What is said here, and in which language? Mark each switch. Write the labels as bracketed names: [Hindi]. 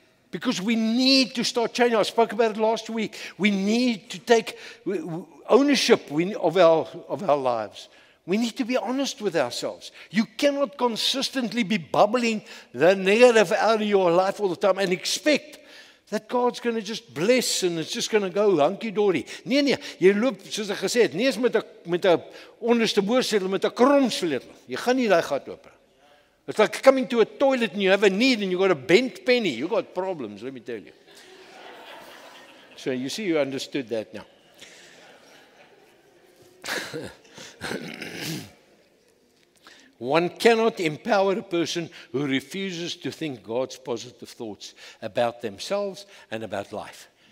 [English] Because we need to start changing. I spoke about it last week. We need to take ownership of our lives. We need to be honest with ourselves. You cannot consistently be bubbling the negative out of your life all the time and expect that God's going to just bless and it's just going to go hunky-dory. [Afrikaans] Nee, jy loop, soos ek gesê het, nie eens met 'n onderste boorsleutel, met 'n kromsleutel. Jy gaan nie daai gat oop. [English] It's like coming to a toilet and you have a need and you got a bent penny. You got problems, let me tell you. So you see, you understood that now. One cannot empower a person who refuses to think God's positive thoughts about themselves and about life.